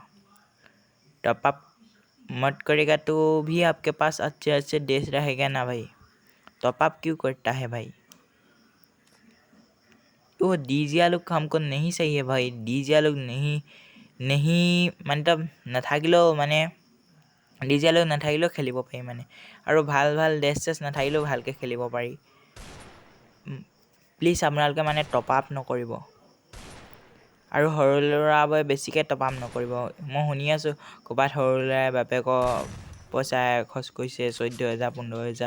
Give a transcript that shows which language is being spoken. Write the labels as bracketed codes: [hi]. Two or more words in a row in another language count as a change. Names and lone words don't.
[hi] टॉपअप मत करेगा तो भी आपके पास अच्छे अच्छे देश रहेगा ना भाई। टॉपअप क्यों करता है भाई? वो डीजे लोग हमको नहीं सही है भाई। डीजे लोग नहीं मतलब [as] নাথাকিলেও মানে ডিজে লোক নাথাকিলেও খেলিব পাৰি মানে, আৰু ভাল ভাল ড্ৰেছ চেছ নাথাকিলেও ভালকৈ খেলিব পাৰি। প্লিজ আপোনালোকে মানে [en] top up [as] নকৰিব, আৰু সৰু ল'ৰাবোৰে বেছিকৈ [en] top up [as] নকৰিব। মই শুনি আছোঁ ক'ৰবাত সৰু ল'ৰাই বাপেকৰ পইচা খৰচ কৰিছে 14,000 15,000।